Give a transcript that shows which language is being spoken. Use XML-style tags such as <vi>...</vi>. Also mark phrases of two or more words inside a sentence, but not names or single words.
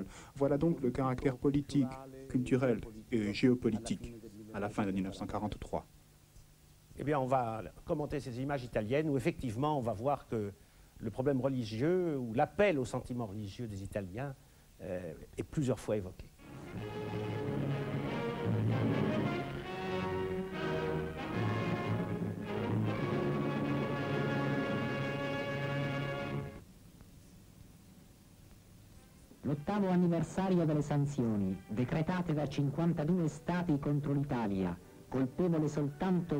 <fr>Voilà donc le caractère politique, culturel et géopolitique à la fin de 1943. Eh bien, on va commenter ces images italiennes où effectivement on va voir que le problème religieux ou l'appel au sentiment religieux des Italiens est plusieurs fois évoqué.</fr> <it>L'8º anniversario delle sanzioni, decretate da 52 stati contro l'Italia, colpevole soltanto</it>